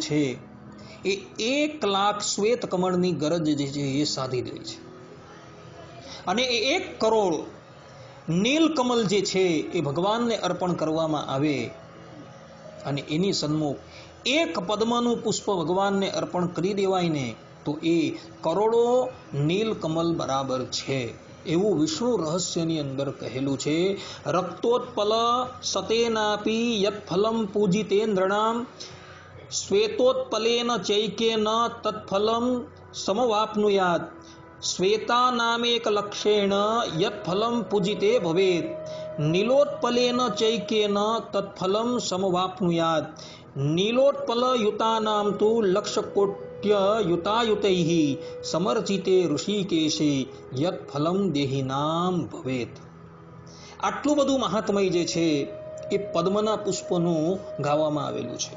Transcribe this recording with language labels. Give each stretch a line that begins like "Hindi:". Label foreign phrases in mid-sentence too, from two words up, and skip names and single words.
Gujarati: છે એ 1 લાખ શ્વેત કમળની ગરજ જે છે એ સાધી દે છે અને એ 1 કરોડ નીલ કમલ જે છે એ ભગવાનને અર્પણ કરવામાં આવે અને એની સન્મુખ એક પદ્મનું પુષ્પ ભગવાનને અર્પણ કરી દેવાય ને તો એ કરોડો નીલ કમલ બરાબર છે એવું વિષ્ણુ રહસ્યની અંદર કહેલું છે।
Sanskrit: રક્તોત્પલ સતેનાપી યત ફલમ પૂજિતેન્દ્રણામ શ્વેતોત્પલેન ચૈકેન તત્ફલમ સમવાપ્નુયાત श्वेता नामेक लक्षेण यत् फलं पूजिते भवेत् નીલોત્પલેન ચૈકેન તત્ફલમ સમવાપ્નુયાત નીલોત્પલ યુતાનામ તુ લક્ષકોટ્ય યુતાયુતૈઃ સમર્ચિતે ઋષિકેશે યત ફલમ દેહિનામ ભવેત.
Gujarati: આટલું બધું મહાત્મય જે છે એ પદ્મના પુષ્પનું ગાવામાં આવેલું છે.